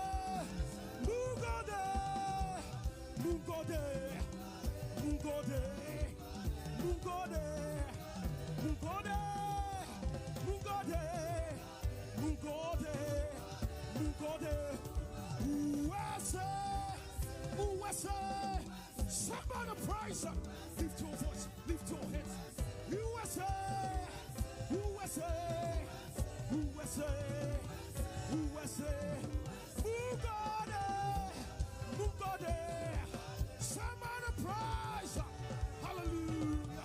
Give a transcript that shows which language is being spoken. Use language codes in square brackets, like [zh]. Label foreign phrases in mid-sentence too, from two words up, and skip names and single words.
[ha] Mungode, Mungode, Mungode, Mungode, Mungode, Mungode, Mungode, Mungode. [en] USA, USA. Somebody praise Him. Lift your voice, lift your hands. USA, USA, USA, USA. [ha] Mungode, Mungode. [en] Somebody praise Him. Hallelujah.